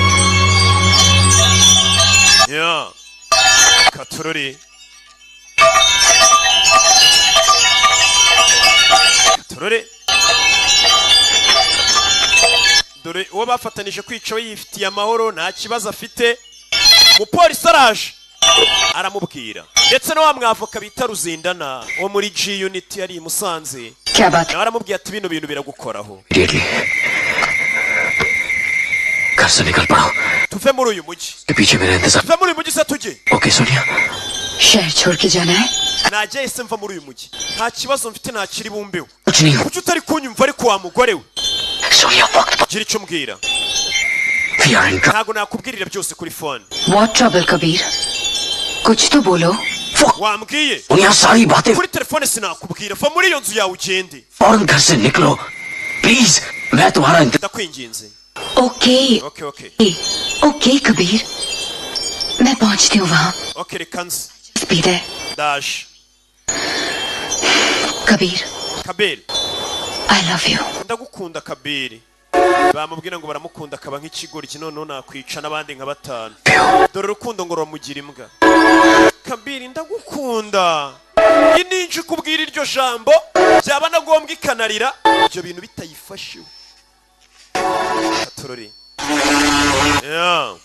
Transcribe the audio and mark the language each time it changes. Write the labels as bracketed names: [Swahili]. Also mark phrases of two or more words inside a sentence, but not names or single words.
[Kinyarwanda] ya katurori katurori dore uwo bafatanije kwica we yifitiye amahoro nta kibazo afite umupolisi araje aramubwira ndetse na wa mwavoka bita Ruzindana wo muri G unit yari i Musanze [Hindi] क्या बात है [Kinyarwanda] nawe aramubwiye ati bino bintu biragukoraho [Hindi] इडियटली घर से निकल पड़ो [Kinyarwanda] tuve muri uyu mujyi [Hindi] के पीछे मेरा इंतजार [Kinyarwanda] tuve muri uyu mujyi se tujye [Hindi] ओके सोनिया शहर छोड़ के जाना है [Kinyarwanda] najya ese mva muri uyu mujyi nta kibazo mfite nta kiri bumbeho [Hindi] कुछ नहीं [Kinyarwanda] kuki utari kunyumva ariko wa mugore we [Hindi] सोनिया वक्त [Kinyarwanda] gira icyo umbwira [English] We are in [Kinyarwanda] ntabwo nakubwirira byose kuri phone [English] What trouble [Hindi] कबीर कुछ तो बोलो [Kinyarwanda] wambwiye [Hindi] सोनिया सारी बातें [Kinyarwanda] kuri telefone sinakubwira va muri iyo nzu yawe ugende [Hindi] फौरन घर से निकलो प्लीज मैं तुम्हारा इंतजार [Kinyarwanda] ndakwinginze [Hindi] ओके [Kinyarwanda] okay okay [Hindi] ओके कबीर मैं पहुंचती हूँ वहाँ [Kinyarwanda] okay reka nze [Hindi] स्पीड है [Kinyarwanda] ndaje [Hindi] कबीर [Kinyarwanda] Kabiri [English] I love you [Kinyarwanda] ndagukunda Kabiri bamubwira ngo baramukunda akaba nk'ikigoryi noneho nakwica n'abandi nka batanu dore urukundo ngo ruramugira imbwa Kabiri ndagukunda iyi ninje kubwira iryo jambo byaba na ngombwa ikanarira ibyo bintu bitayifasheho katurori yeah.